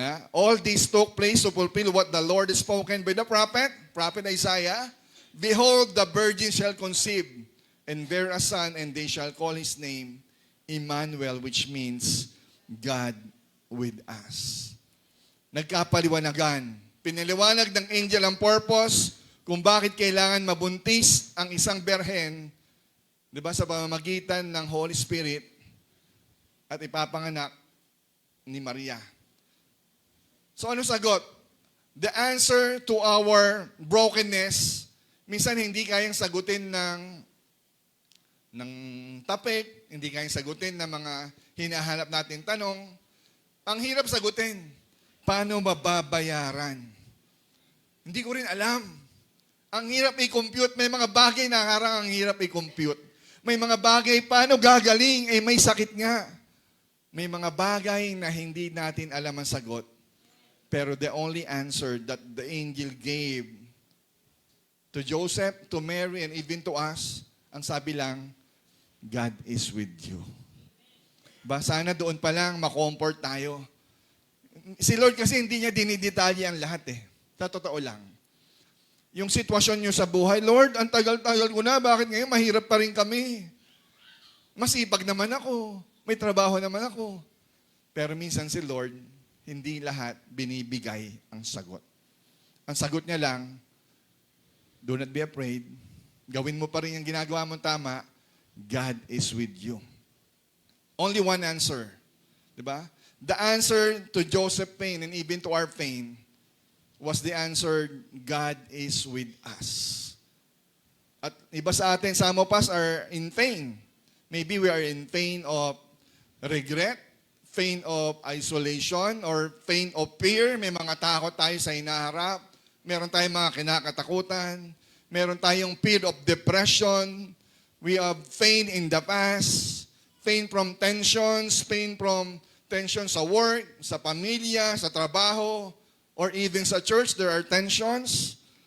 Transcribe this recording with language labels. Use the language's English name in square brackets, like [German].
[English] All this took place to fulfill what the Lord has spoken by the prophet Isaiah. Behold, the virgin shall conceive and bear a son, and they shall call his name Emmanuel, which means God with us. [Filipino] Nagkapaliwanagan. Pinaliwanag ng angel ang purpose kung bakit kailangan mabuntis ang isang berhen, di ba, sa pamamagitan ng Holy Spirit at ipapanganak ni Maria. So ano sagot? [English] The answer to our brokenness, [Filipino] minsan hindi kayang sagutin ng tapik, hindi kayang sagutin ng mga hinahanap nating tanong. Ang hirap sagutin, paano mababayaran? Hindi ko rin alam. Ang hirap i-compute. May mga bagay na harang ang hirap i-compute. May mga bagay, paano gagaling? May sakit nga. May mga bagay na hindi natin alam ang sagot. [English] Pero the only answer that the angel gave to Joseph, to Mary, and even to us, [Filipino] ang sabi lang, [English] God is with you. [Filipino] Sana doon pa lang makomfort tayo. Si Lord kasi hindi niya dinidetalye ang lahat eh. Sa totoo lang. Yung sitwasyon nyo sa buhay, Lord, ang tagal-tagal ko na, bakit ngayon mahirap pa rin kami? Masipag naman ako, may trabaho naman ako. Pero minsan si Lord, hindi lahat binibigay ang sagot. Ang sagot niya lang, [English] do not be afraid, [Filipino] gawin mo pa rin yung ginagawa mong tama, [English] God is with you. Only one answer. [Filipino] Diba? [English] The answer to Joseph's pain and even to our pain was the answer, God is with us. [Filipino] At iba sa atin, [English] some of us are in pain. Maybe we are in pain of regret, pain of isolation, or pain of fear. [Filipino] May mga takot tayo sa hinaharap. Meron tayong mga kinakatakutan. Meron tayong [English] fear of depression. We have pain in the past. Pain from tensions. Pain from tension sa work, [Filipino] sa pamilya, sa trabaho, [English] or even sa church, there are tensions.